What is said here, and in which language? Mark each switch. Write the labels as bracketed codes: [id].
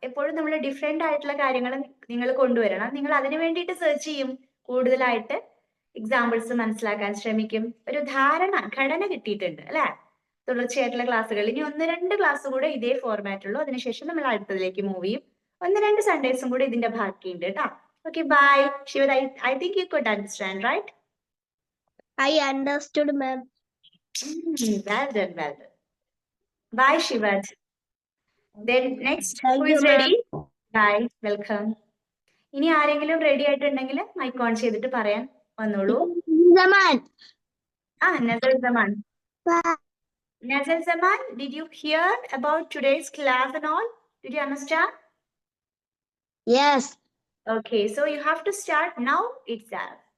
[ml] എപ്പോഴും നമ്മൾ ഡിഫറെന്റ് ആയിട്ടുള്ള കാര്യങ്ങൾ നിങ്ങൾ കൊണ്ടുവരണം. നിങ്ങൾ അതിനു വേണ്ടിയിട്ട് സെർച്ച് ചെയ്യും, കൂടുതലായിട്ട് എക്സാമ്പിൾസ് മനസ്സിലാക്കാൻ ശ്രമിക്കും. ഒരു ഘടന കിട്ടിയിട്ടുണ്ട് അല്ലെ? തുടർച്ചയായിട്ടുള്ള ക്ലാസ്സുകൾ ഇനി 1-2 ക്ലാസ് കൂടെ ഇതേ ഫോർമാറ്റ് ഉള്ളൂ. അതിനുശേഷം നമ്മൾ അടുത്തതിലേക്ക് മൂവ് ചെയ്യും. 1-2 സൺഡേസും കൂടെ ഇതിന്റെ ബാക്കിയുണ്ട് കേട്ടോ. [en] Okay, bye. Shivad, I think you could understand, right? I understood, ma'am. Well done, well done. Bye, Shivad. Then next, Thank who you, is ready? Bye, welcome. [ml] ഇനി ആരെങ്കിലും റെഡി ആയിട്ടുണ്ടെങ്കിൽ മൈക്ക് ഓൺ ചെയ്തിട്ട് പറയാൻ വന്നോളൂ. [en] Zaman. Nazal Zaman. Nazal Zaman, did you hear about today's class and all? Did you understand? Yes. Okay, so you have to start now itself.